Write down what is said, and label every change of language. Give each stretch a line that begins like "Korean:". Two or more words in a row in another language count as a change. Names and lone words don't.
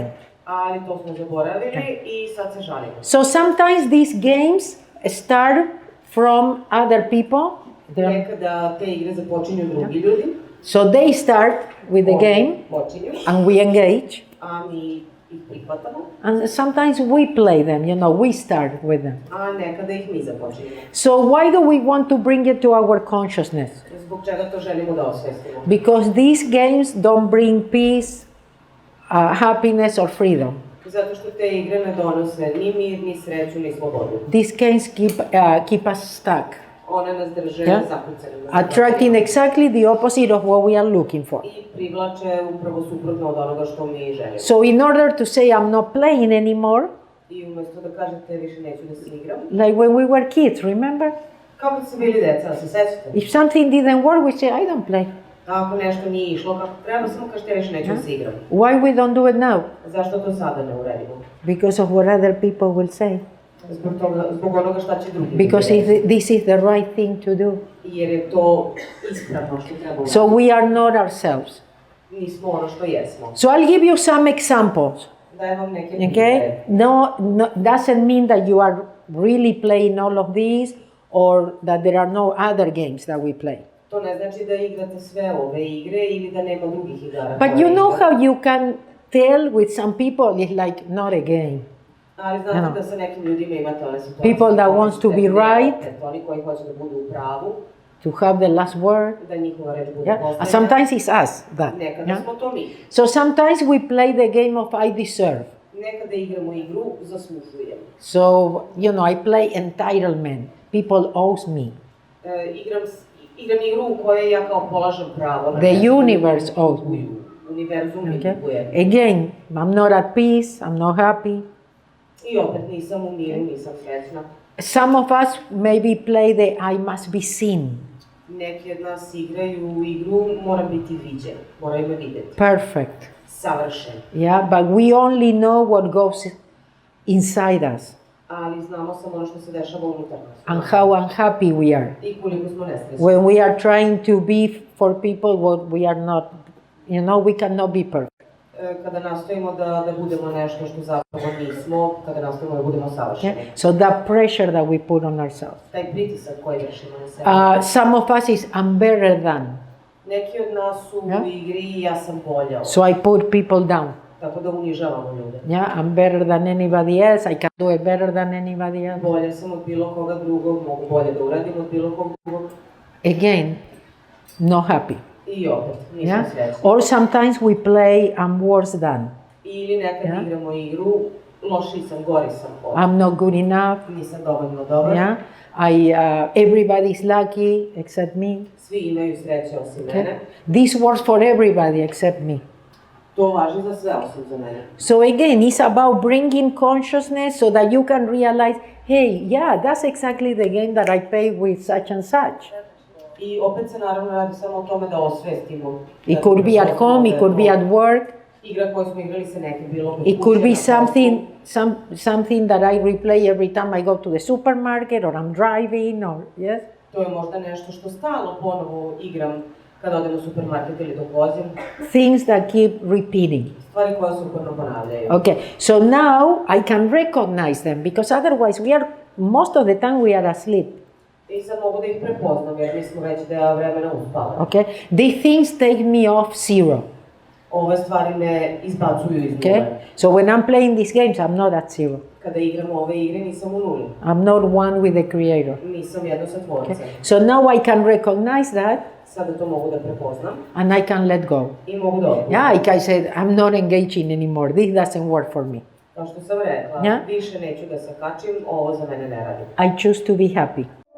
Serbian: Ali to smo zaboravili i sad se žalimo.
English: So sometimes these games start from other people.
Serbian: Nekada te igre započinju drugi ljudi.
English: So they start with the game
Serbian: Počinju,
English: and we engage.
Serbian: a mi ih prihvatamo,
English: And sometimes we play them, we start with them.
Serbian: a nekada ih mi započinjemo.
English: So why do we want to bring it to our consciousness?
Serbian: Zbog čega to želimo da osvestimo?
English: Because these games don't bring peace, happiness or freedom.
Serbian: Zato što te igre ne donose ni mir, ni sreću, ni slobodu.
English: These games keep us stuck,
Serbian: One nas drže
English: Yeah.
Serbian: zakucanima.
English: attracting exactly the opposite of what we are looking for.
Serbian: I privlače upravo suprotno od onoga što mi želimo.
English: So in order to say I'm not playing anymore,
Serbian: I umjesto da kažete više neću da se igram,
English: like when we were kids, remember?
Serbian: kao kad su bili deca, se sećate?
English: If something didn't work, we say I don't play.
Serbian: A ako nešto nije išlo kako treba, samo kažete više neću da se igram.
English: Why we don't do it now?
Serbian: Zašto to sada ne uredimo?
English: Because of what other people will say.
Serbian: Zbog onoga šta će drugi
English: Because
Serbian: reći.
English: this is the right thing to do.
Serbian: Jer je to ispravno što treba
English: So we are not ourselves.
Serbian: nismo ono što jesmo.
English: So I'll give you some examples.
Serbian: Dajem vam neke
English: Okay?
Serbian: primjere.
English: No, doesn't mean that you are really playing all of these or that there are no other games that we play.
Serbian: To ne znači da igrate sve ove igre ili da nema drugih igara.
English: But
Serbian: koje
English: you know
Serbian: igrate.
English: how you can tell with some people it's like not a game.
Serbian: Ali znate
English: No.
Serbian: da sa nekim ljudima imate one situacije.
English: People that
Serbian: koje
English: wants to be
Serbian: ne
English: right.
Serbian: opet, oni koji hoće da budu u pravu,
English: To have the last word.
Serbian: da njihova reč bude
English: Yeah? And
Serbian: poslednja.
English: sometimes it's us that.
Serbian: Nekada
English: Yeah?
Serbian: smo to mi.
English: So sometimes we play the game of I deserve.
Serbian: Nekada igramo igru zaslužujem.
English: So, I play entitlement. People owes me.
Serbian: Igram igru u kojoj ja kao polažem pravo. na
English: The
Serbian: nešto.
English: universe owes me.
Serbian: Univerzum mi
English: Okay?
Serbian: duguje.
English: Again, I'm not at peace, I'm not happy.
Serbian: I opet nisam u miru, nisam srećna.
English: Some of us maybe play the I must be seen.
Serbian: Neki od nas igraju igru, moram biti viđen, moraju me vidjeti.
English: Perfect.
Serbian: Savršen.
English: Yeah, but we only know what goes inside us
Serbian: Ali znamo samo ono što se dešava unutar nas.
English: and how unhappy we are.
Serbian: I koliko smo nesrećni.
English: When we are trying to be for people what we are not, we cannot be perfect.
Serbian: Kada nastojimo da budemo nešto što zapravo nismo, kada nastojimo da budemo savršeni.
English: Okay? So that pressure that we put on ourselves.
Serbian: Taj pritisak koji vršimo na sebe.
English: Some of us is I'm better than.
Serbian: Neki od nas su
English: Yeah.
Serbian: u igri i ja sam bolja.
English: So I put people down.
Serbian: Tako da unižavamo ljude.
English: Yeah, I'm better than anybody else. I can do it better than anybody else.
Serbian: Bolje sam od bilo koga drugog, mogu bolje da uradim od bilo kog drugog.
English: Again, not happy.
Serbian: I opet, nisam
English: Yeah?
Serbian: srećna.
English: Or sometimes we play I'm worse than.
Serbian: Ili nekad
English: Yeah.
Serbian: igramo igru, lošiji sam, gori sam od.
English: I'm not good enough.
Serbian: Nisam dovoljno dobar.
English: Yeah, everybody's lucky except me.
Serbian: Svi imaju sreće osim
English: Okay?
Serbian: mene.
English: This works for everybody except me.
Serbian: To važi za sve osim za mene.
English: So again, it's about bringing consciousness so that you can realize, hey, yeah, that's exactly the game that I play with such and such.
Serbian: I opet se naravno radi samo o tome da osvestimo.
English: It could be at home, it could be at work,
Serbian: Igra koju smo igrali sa nekim bilo kod
English: it could
Serbian: kuće,
English: be
Serbian: na poslu.
English: something that I replay every time I go to the supermarket or I'm driving or, yes?
Serbian: To je možda nešto što stalno ponovo igram kada odem u supermarket ili dok vozim.
English: Things that keep repeating.
Serbian: Stvari koje se uporno ponavljaju.
English: Okay, so now I can recognize them because otherwise most of the time we are asleep.
Serbian: I sad mogu da ih prepoznam jer mi smo već da vremena uspale.
English: Okay, these things take me off zero.
Serbian: Ove stvari me izbacuju iz
English: Okay,
Serbian: nule.
English: so when I'm playing these games, I'm not at zero.
Serbian: Kada igram ove igre, nisam u nuli.
English: I'm not one with the Creator.
Serbian: Nisam jedno sa Tvorcem.
English: So now I can recognize that
Serbian: Sada to mogu da prepoznam
English: and I can let go.
Serbian: i mogu da odlučim.
English: Yeah, like I said, I'm not engaging anymore. This doesn't work for me.
Serbian: Kao što sam rekla,
English: Yeah.
Serbian: više neću da se kačim, ovo za mene ne radi.
English: I choose to be happy.